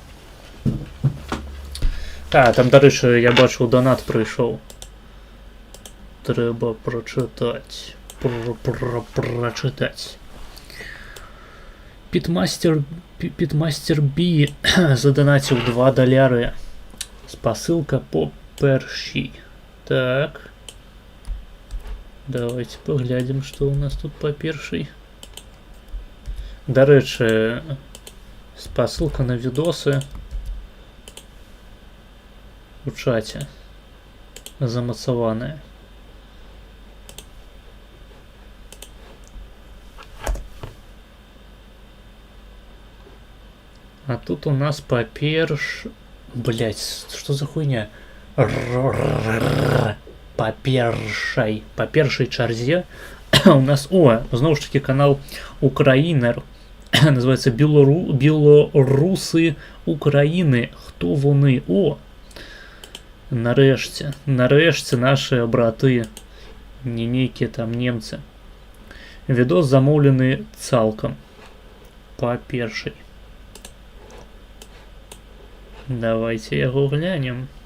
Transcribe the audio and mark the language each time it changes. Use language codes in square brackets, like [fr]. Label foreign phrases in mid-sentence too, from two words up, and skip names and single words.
[be] Там, дарэчы, я бачыў, донат прыйшоў. Трэба прачытаць. Прачытаць. Питмастер B заданаціў $2. Спасылка по першій. Так. [ru] Давайте поглядим, что у нас тут по першій. [be] Дарэчы, спасылка на відосы у чате замацаваная. [ru] А тут у нас по Блять, что за хуйня? [be] По першай чарзе у нас, [uk] знову ж таки, [be] канал Украинер. [ru] Называется Белорусы Украины. [uk] Хто вони? [be] Нарэшце наши браты, не нейкія там немцы. Відос замоўлены цалкам по першай. Давайте яго глянем.